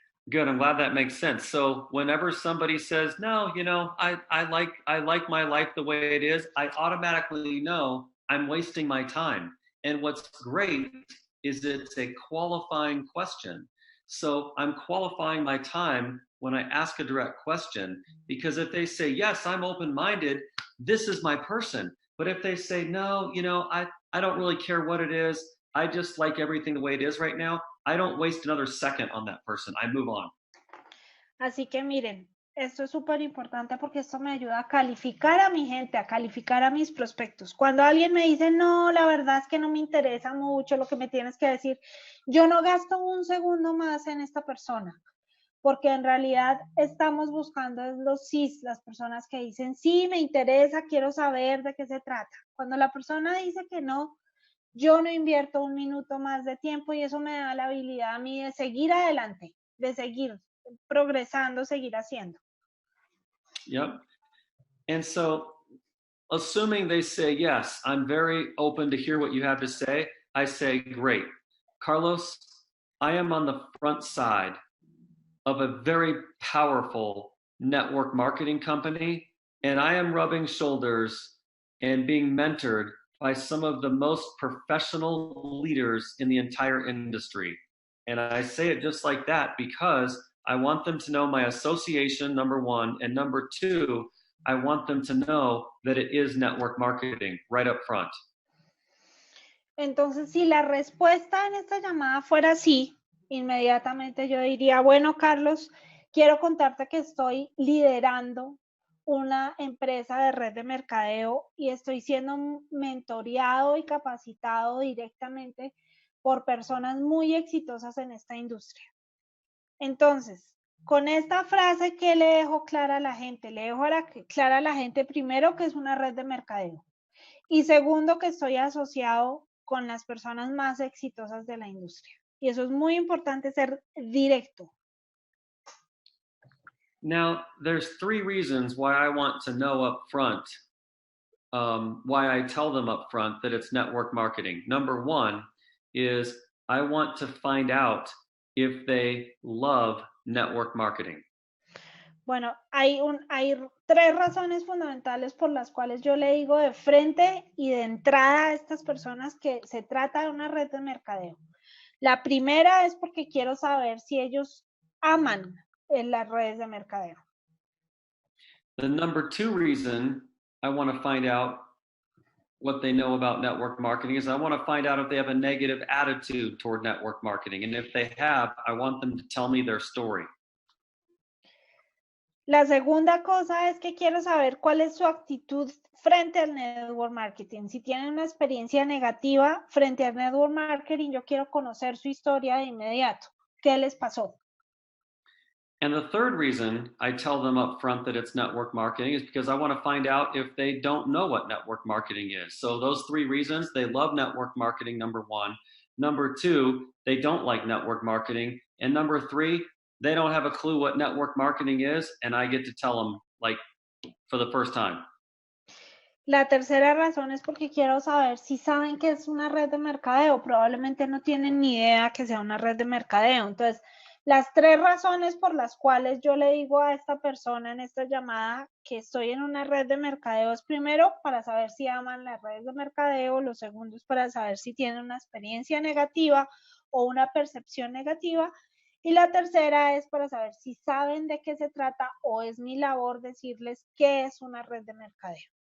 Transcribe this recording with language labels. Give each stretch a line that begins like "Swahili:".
English: Good. I'm glad that makes sense. So whenever somebody says, no, you know, I like my life the way it is, I automatically know I'm wasting my time. And what's great is it's a qualifying question. So I'm qualifying my time when I ask a direct question, because if they say, yes, I'm open-minded, this is my person. But if they say, no, you know, I don't really care what it is, I just like everything the way it is right now, I don't waste another second on that person. I move on.
Spanish: Así que miren, esto es súper importante porque esto me ayuda a calificar a mi gente, a calificar a mis prospectos. Cuando alguien me dice, no, la verdad es que no me interesa mucho lo que me tienes que decir, yo no gasto un segundo más en esta persona, porque en realidad estamos buscando los sís, las personas que dicen, sí, me interesa, quiero saber de qué se trata. Cuando la persona dice que no, yo no invierto un minuto más de tiempo y eso me da la habilidad a mí de seguir adelante, de seguir progresando, seguir haciendo.
English: Yep. And so, assuming they say, yes, I'm very open to hear what you have to say, I say, great. Carlos, I am on the front side of a very powerful network marketing company, and I am rubbing shoulders and being mentored by some of the most professional leaders in the entire industry. And I say it just like that because I want them to know my association, number one, and number two, I want them to know that it is network marketing right up front.
Spanish: Entonces, si la respuesta en esta llamada fuera sí, inmediatamente yo diría, bueno, Carlos, quiero contarte que estoy liderando una empresa de red de mercadeo y estoy siendo mentoreado y capacitado directamente por personas muy exitosas en esta industria. Entonces, con esta frase, ¿qué le dejo clara a la gente? Le dejo clara a la gente primero que es una red de mercadeo y segundo que estoy asociado con las personas más exitosas de la industria. Y eso es muy importante, ser directo.
English: Now, there's 3 reasons why I want to know up front, why I tell them up front that it's network marketing. Number 1 is I want to find out if they love network marketing.
Spanish: Bueno, hay 3 razones fundamentales por las cuales yo le digo de frente y de entrada a estas personas que se trata de una red de mercadeo. La primera es porque quiero saber si ellos aman las redes de mercadeo.
English: The number 2 reason I want to find out what they know about network marketing is I want to find out if they have a negative attitude toward network marketing. And if they have, I want them to tell me their story.
Spanish: La segunda cosa es que quiero saber cuál es su actitud frente al network marketing. Si tienen una experiencia negativa frente al network marketing, yo quiero conocer su historia de inmediato. ¿Qué les pasó?
English: And the third reason I tell them up front that it's network marketing is because I want to find out if they don't know what network marketing is. So those 3 reasons, they love network marketing, number 1. Number 2, they don't like network marketing. And number 3, they don't have a clue what network marketing is, and I get to tell them like for the first time.
Spanish: La tercera razón es porque quiero saber si saben que es una red de mercadeo. Probablemente no tienen ni idea que sea una red de mercadeo. Entonces, las 3 razones por las cuales yo le digo a esta persona en esta llamada que estoy en una red de mercadeo es primero para saber si aman las redes de mercadeo, lo segundo es para saber si tienen una experiencia negativa o una percepción negativa, y la tercera es para saber si saben de qué se trata o es mi labor decirles qué es una red de mercadeo.